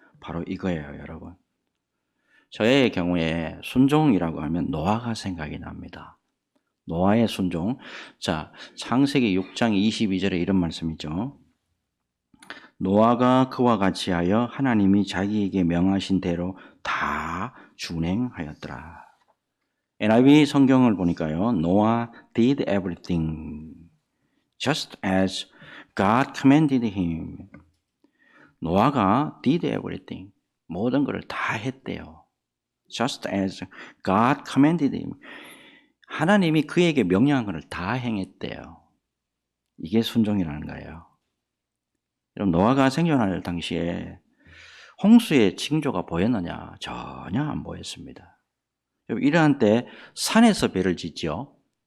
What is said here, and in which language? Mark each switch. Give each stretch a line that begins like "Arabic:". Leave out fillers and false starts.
Korean: 바로 이거예요, 여러분. 저의 경우에 순종이라고 하면 노아가 생각이 납니다. 노아의 순종. 자, 창세기 6장 22절에 이런 말씀이죠. 노아가 그와 같이 하여 하나님이 자기에게 명하신 대로 다 준행하였더라. NIV 성경을 보니까요.
English: Noah did everything just as God commanded him. 노아가 did everything.
Korean: 모든 것을 다 했대요.
English: Just as God commanded him.
Korean: 하나님이 그에게 명령한 것을 다 행했대요. 이게 순종이라는 거예요. 여러분, 노아가 생존할 당시에 홍수의 징조가 보였느냐? 전혀 안 보였습니다. 이러한 때 산에서 배를 짓죠.